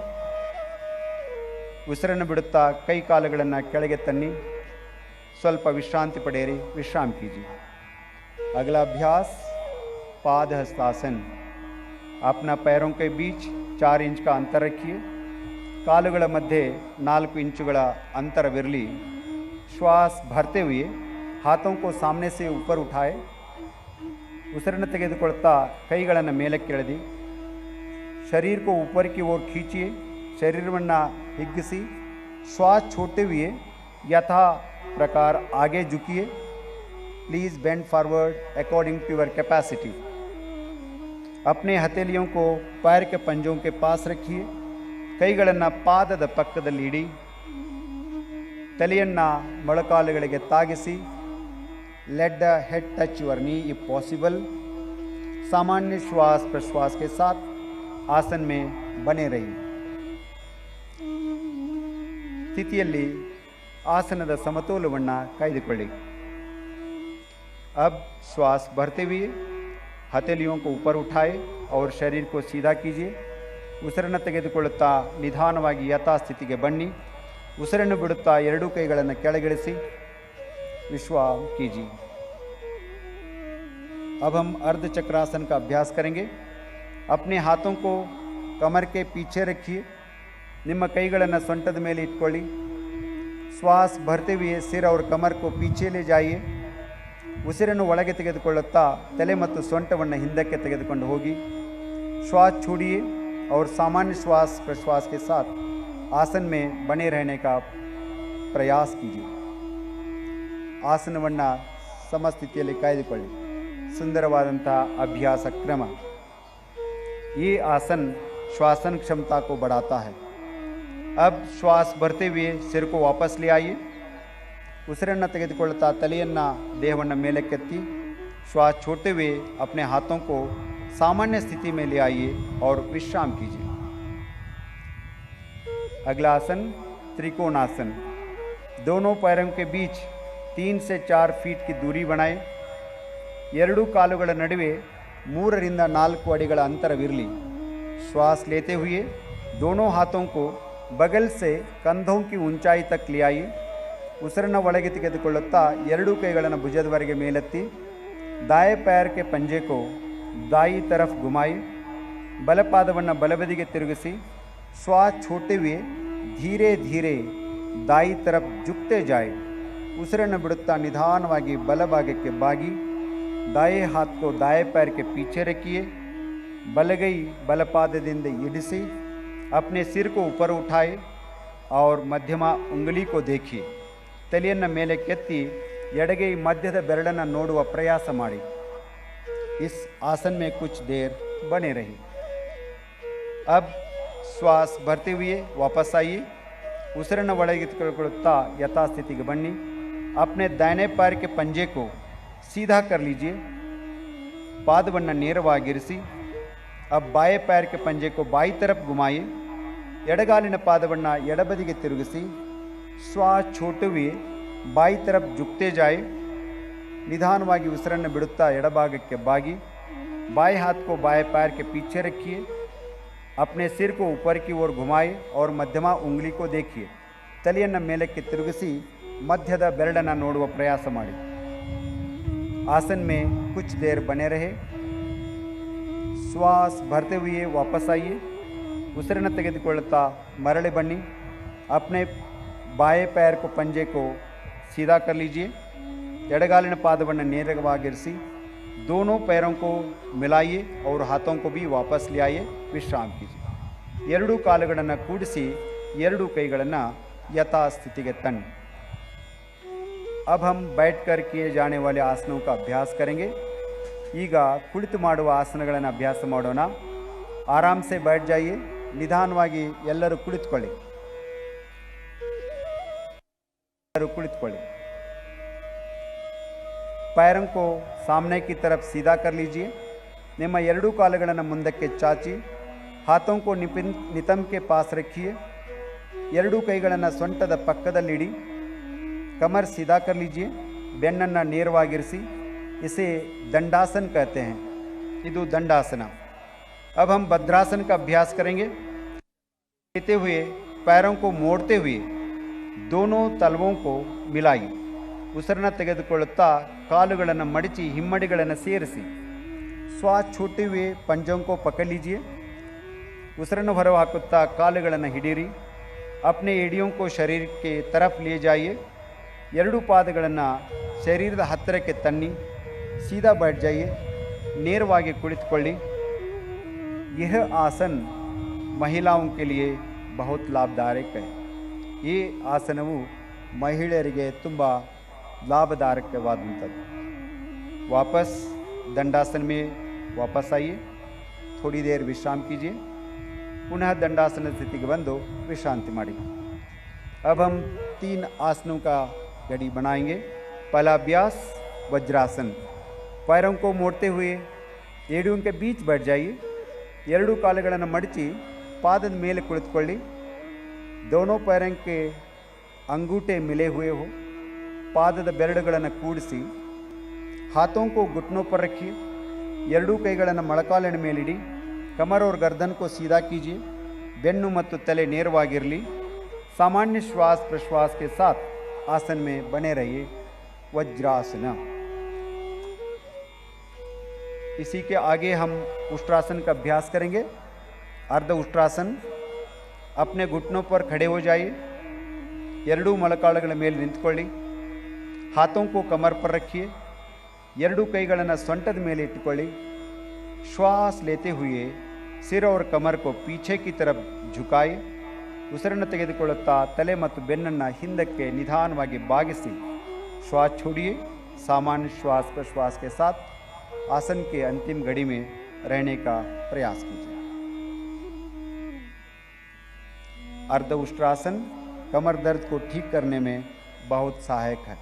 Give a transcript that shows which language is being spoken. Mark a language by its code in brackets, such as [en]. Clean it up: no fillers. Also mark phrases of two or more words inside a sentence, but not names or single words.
[kn] ಉಸಿರನ್ನು ಬಿಡುತ್ತಾ ಕೈ ಕಾಲುಗಳನ್ನು ಕೆಳಗೆ ತನ್ನಿ। ಸ್ವಲ್ಪ ವಿಶ್ರಾಂತಿ ಪಡೆಯಿರಿ, [hi] विश्राम कीजिए। अगला अभ्यास पाद हस्तासन। अपना पैरों के बीच 4 इंच का अंतर रखिए। [kn] ಕಾಲುಗಳ ಮಧ್ಯೆ 4 ಇಂಚುಗಳ ಅಂತರವಿರಲಿ। [hi] श्वास भरते हुए हाथों को सामने से ऊपर उठाए। [kn] ಉಸಿರನ್ನು ತೆಗೆದುಕೊಳ್ತಾ ಕೈಗಳನ್ನು ಮೇಲಕ್ಕೆ ಎಳೆದಿ। [hi] शरीर को ऊपर की ओर खींचिए, [kn] ಶರೀರವನ್ನು ಹಿಗ್ಗಿಸಿ। [hi] श्वास छोड़ते हुए यथा प्रकार आगे झुकिए। [en] please bend forward according to your capacity. [hi] अपने हथेलियों को पैर के पंजों के पास रखिए। [kn] ಕೈಗಳನ್ನು ಪಾದದ ಪಕ್ಕದಲ್ಲಿ ಇಡಿ। ತಲೆಯನ್ನು ಮೊಳಕಾಲುಗಳಿಗೆ ತಾಗಿಸಿ। [en] let the head touch your knee if possible. [hi] सामान्य श्वास प्रश्वास के साथ आसन में बने रहिए। [kn] ಸ್ಥಿತಿಯಲ್ಲಿ ಆಸನದ ಸಮತೋಲನವನ್ನು ಕಾಯ್ದುಕೊಳ್ಳಿ। [hi] अब श्वास भरते हुए हथेलियों को ऊपर उठाए और शरीर को सीधा कीजिए। [kn] ಉಸಿರನ್ನು ತೆಗೆದುಕೊಳ್ಳುತ್ತಾ ನಿಧಾನವಾಗಿ ಯಥಾಸ್ಥಿತಿಗೆ ಬನ್ನಿ। ಉಸಿರನ್ನು ಬಿಡುತ್ತಾ ಎರಡೂ ಕೈಗಳನ್ನು ಕೆಳಗಿಳಿಸಿ। [hi] विश्राम कीजिए। अब हम अर्ध चक्रासन का अभ्यास करेंगे। अपने हाथों को कमर के पीछे रखिए। [kn] ನಿಮ್ಮ ಕೈಗಳನ್ನು ಸೊಂಟದ ಮೇಲೆ ಇಟ್ಕೊಳ್ಳಿ। [hi] श्वास भरते हुए सिर और कमर को पीछे ले जाइए। [kn] ಉಸಿರನ್ನು ಒಳಗೆ ತೆಗೆದುಕೊಳ್ಳುತ್ತಾ ತಲೆ ಮತ್ತು ಸೊಂಟವನ್ನು ಹಿಂದಕ್ಕೆ ತೆಗೆದುಕೊಂಡು ಹೋಗಿ। [hi] श्वास छोड़िए और सामान्य श्वास प्रश्वास के साथ आसन में बने रहने का प्रयास कीजिए। [kn] ಆಸನವನ್ನು ಸಮಸ್ಥಿತಿಯಲ್ಲಿ ಕಾಯ್ದುಕೊಳ್ಳಿ। ಸುಂದರವಾದಂಥ ಅಭ್ಯಾಸ ಕ್ರಮ। [hi] ये आसन श्वासन क्षमता को बढ़ाता है। अब श्वास भरते हुए सिर को वापस ले आइए। [kn] ಉಸಿರನ್ನು ತೆಗೆದುಕೊಳ್ಳುತ್ತಾ ತಲೆಯನ್ನು ದೇಹವನ್ನು ಮೇಲಕ್ಕೆತ್ತಿ। [hi] श्वास छोड़ते हुए अपने हाथों को सामान्य स्थिति में ले आइए और विश्राम कीजिए। अगला आसन त्रिकोणासन। दोनों पैरों के बीच 3 से 4 फीट की दूरी बनाए। [kn] ಎರಡೂ ಕಾಲುಗಳ ನಡುವೆ 3 ರಿಂದ 4 ಅಡಿಗಳ ಅಂತರವಿರಲಿ। [hi] श्वास लेते हुए दोनों हाथों को बगल से कंधों की ऊंचाई तक ले आइए। [kn] ಉಸಿರನ್ನು ಒಳಗೆ ತೆಗೆದುಕೊಳ್ಳುತ್ತಾ ಎರಡೂ ಕೈಗಳನ್ನು ಭುಜದವರೆಗೆ ಮೇಲೆತ್ತಿ। [hi] दाएं पैर के पंजे को दाई तरफ घुमाइए। [kn] ಬಲಪಾದವನ್ನು ಬಲಬದಿಗೆ ತಿರುಗಿಸಿ। [hi] श्वास छोड़ते हुए धीरे धीरे दाई तरफ झुकते जाए। [kn] ಉಸಿರನ್ನು ಬಿಡುತ್ತಾ ನಿಧಾನವಾಗಿ ಬಲಭಾಗಕ್ಕೆ ಬಾಗಿ। [hi] दाएं हाथ को दाएं पैर के पीछे रखिए। [kn] ಬಲಗೈ ಬಲಪಾದದಿಂದ ಇಡಿಸಿ। [hi] अपने सिर को ऊपर उठाए और मध्यमा उंगली को देखिए। [kn] ತಲೆಯನ್ನು ಮೇಲೆ ಕೆತ್ತಿ ಎಡಗೈ ಮಧ್ಯದ ಬೆರಳನ್ನು ನೋಡುವ ಪ್ರಯಾಸ ಮಾಡಿ। [hi] इस आसन में कुछ देर बने रहिए। अब श्वास भरते हुए वापस आइए। [kn] ಉಸಿರನ್ನು ಒಳಗೆ ತೆಗೆದುಕೊಳ್ಳುತ್ತಾ ಯಥಾಸ್ಥಿತಿಗೆ ಬನ್ನಿ। [hi] अपने दाहिने पैर के पंजे को सीधा कर लीजिए, [kn] ಪಾದವನ್ನು ನೇರವಾಗಿರಿಸಿ. [hi] अब बाएं पैर के पंजे को बाई तरफ घुमाइए, [kn] ಎಡಗಾಲಿನ ಪಾದವನ್ನು ಎಡಬದಿಗೆ ತಿರುಗಿಸಿ. [hi] ಶ್ವಾಸ छोड़ते बाई तरफ झुकते जाए. [kn] निधानವಾಗಿ ಉಸಿರನ್ನು ಬಿಡುತ್ತಾ ಎಡಭಾಗಕ್ಕೆ ಬಾಗಿ. [hi] बाएं हाथ को बाएं पैर के पीछे रखिए. अपने सिर को ऊपर की ओर घुमाए और मध्यमा उंगली को देखिए. [kn] ತಲೆಯನ್ನು ಮೇಲಕ್ಕೆ ತಿರುಗಿಸಿ ಮಧ್ಯದ ಬೆರಳನ್ನು ನೋಡುವ ಪ್ರಯಾಸ ಮಾಡಿ. [hi] आसन में कुछ देर बने रहे. श्वास भरते हुए वापस आइए. [kn] ಉಸಿರನ್ನು ತೆಗೆದುಕೊಳ್ಳುತ್ತಾ ಮರಳಿ ಬನ್ನಿ. [hi] अपने बाएं पैर को पंजे को सीधा कर लीजिए. [kn] ಎಡಗಾಲಿನ ಪಾದವನ್ನು ನೇರವಾಗಿರಿಸಿ. [hi] दोनों पैरों को मिलाइए और हाथों को भी वापस ले आइए. विश्राम कीजिए. [kn] ಎರಡೂ ಕಾಲುಗಳನ್ನು ಕೂಡಿಸಿ ಎರಡೂ ಕೈಗಳನ್ನು ಯಥಾಸ್ಥಿತಿಗೆ ತನ್ನಿ. [hi] अब हम बैठकर किए जाने वाले आसनों का अभ्यास करेंगे. [kn] ಈಗ ಕುಳಿತು ಮಾಡುವ ಆಸನಗಳನ್ನು ಅಭ್ಯಾಸ ಮಾಡೋಣ. [hi] आराम से बैठ जाइए. [kn] ನಿಧಾನವಾಗಿ ಎಲ್ಲರೂ ಕುಳಿತುಕೊಳ್ಳಿ. [hi] पैरों को सामने की तरफ सीधा कर लीजिए. [kn] ನಿಮ್ಮ ಎರಡೂ ಕಾಲುಗಳನ್ನು ಮುಂದಕ್ಕೆ ಚಾಚಿ. [hi] हाथों को नितंब के पास रखिए. [kn] ಎರಡೂ ಕೈಗಳನ್ನು ಸೊಂಟದ ಪಕ್ಕದಲ್ಲಿಡಿ. [hi] कमर सीधा कर लीजिए. [kn] ಬೆನ್ನನ್ನು ನೇರವಾಗಿರಿಸಿ. [hi] इसे दंडासन कहते हैं. ಇದು दंडासन. अब हम भद्रासन का अभ्यास करेंगे. लेते हुए पैरों को मोड़ते हुए दोनों तलवों को मिलाइए. [kn] ಉಸಿರನ್ನು ತೆಗೆದುಕೊಳ್ಳುತ್ತಾ ಕಾಲುಗಳನ್ನು ಮಡಚಿ ಹಿಮ್ಮಡಿಗಳನ್ನು ಸೇರಿಸಿ. [hi] श्वास छोड़ते हुए पंजों को पकड़ लीजिए. [kn] ಉಸಿರನ್ನು ಹೊರಹಾಕುತ್ತಾ ಕಾಲುಗಳನ್ನು ಹಿಡಿಯಿರಿ. [hi] अपने एड़ियों को शरीर के तरफ ले जाइए. [kn] ಎರಡೂ ಪಾದಗಳನ್ನು ಶರೀರದ ಹತ್ತಿರಕ್ಕೆ ತನ್ನಿ. [hi] सीधा बैठ जाइए. [kn] ನೇರವಾಗಿ ಕುಳಿತುಕೊಳ್ಳಿ. [hi] यह आसन महिलाओं के लिए बहुत लाभदायक है. [kn] ಈ ಆಸನವು ಮಹಿಳೆಯರಿಗೆ ತುಂಬ ಲಾಭದಾಯಕವಾದಂಥದ್ದು. [hi] वापस दंडासन में वापस आइए. थोड़ी देर विश्राम कीजिए. पुनः दंडासन स्थिति के [kn] ಬಂದೋ ವಿಶ್ರಾಂತಿ ಮಾರಿ. [hi] अब हम 3 आसनों का घड़ी बनाएंगे. पहला अभ्यास वज्रासन. पैरों को मोड़ते हुए एड़ियों के बीच बैठ जाइए. [kn] ಎರಡೂ ಕಾಲುಗಳನ್ನು ಮಡಚಿ ಪಾದದ ಮೇಲೆ ಕುಳಿತುಕೊಳ್ಳಿ. [hi] दोनों पैरों के अंगूठे मिले हुए हो. [kn] ಪಾದದ ಬೆರಳುಗಳನ್ನು ಕೂಡಿಸಿ. [hi] हाथों को घुटनों पर रखिए. [kn] ಎರಡೂ ಕೈಗಳನ್ನು ಮೊಳಕಾಲಿನ ಮೇಲಿಡಿ. [hi] कमर और गर्दन को सीधा कीजिए. [kn] ಬೆನ್ನು ಮತ್ತು ತಲೆ ನೇರವಾಗಿರಲಿ. [hi] सामान्य श्वास प्रश्वास के साथ आसन में बने रहिए. वज्रासन. इसी के आगे हम उष्ट्रासन का अभ्यास करेंगे. अर्ध उष्ट्रासन. अपने घुटनों पर खड़े हो जाइए. [kn] ಎರಡೂ ಮೊಳಕಾಲುಗಳ ಮೇಲೆ ನಿಂತುಕೊಳ್ಳಿ. [hi] हाथों को कमर पर रखिए. [kn] ಎರಡೂ ಕೈಗಳನ್ನು ಸೊಂಟದ ಮೇಲೆ ಇಟ್ಟುಕೊಳ್ಳಿ. [hi] श्वास लेते हुए सिर और कमर को पीछे की तरफ झुकाए. [kn] ಉಸಿರನ್ನು ತೆಗೆದುಕೊಳ್ಳುತ್ತಾ ತಲೆ ಮತ್ತು ಬೆನ್ನನ್ನು ಹಿಂದಕ್ಕೆ ನಿಧಾನವಾಗಿ ಬಾಗಿಸಿ. [hi] श्वास छोड़िए. सामान्य श्वास प्रश्वास के साथ आसन के अंतिम घड़ी में रहने का प्रयास कीजिए. अर्ध उष्ट्रासन कमर दर्द को ठीक करने में बहुत सहायक है.